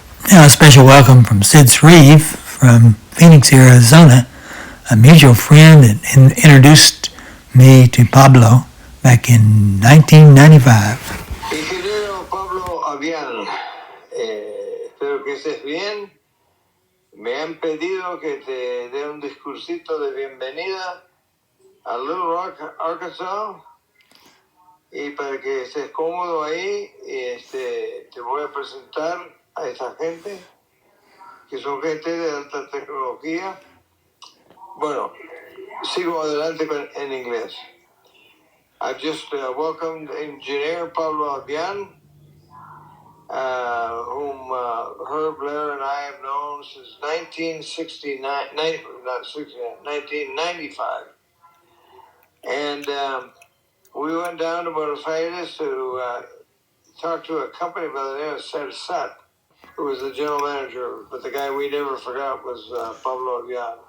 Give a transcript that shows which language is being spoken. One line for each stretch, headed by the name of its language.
English: Now a special welcome from Sid Shreve from Phoenix, Arizona, a mutual friend that introduced me to Pablo back in 1995.
Spanish: Ingeniero Pablo Avian, espero que estés bien. Me han pedido que te dé un discursito de bienvenida a Little Rock, Arkansas, y para que estés cómodo ahí, te voy a presentar a esta gente, que son gente de alta tecnología. Bueno, sigo adelante en inglés.
English: I've just welcomed Engineer Pablo Avian, whom Herb, Blair, and I have known since 1995. And we went down to Buenos Aires to talk to a company by the name of Sersat, who was the general manager, but the guy we never forgot was Pablo Avian.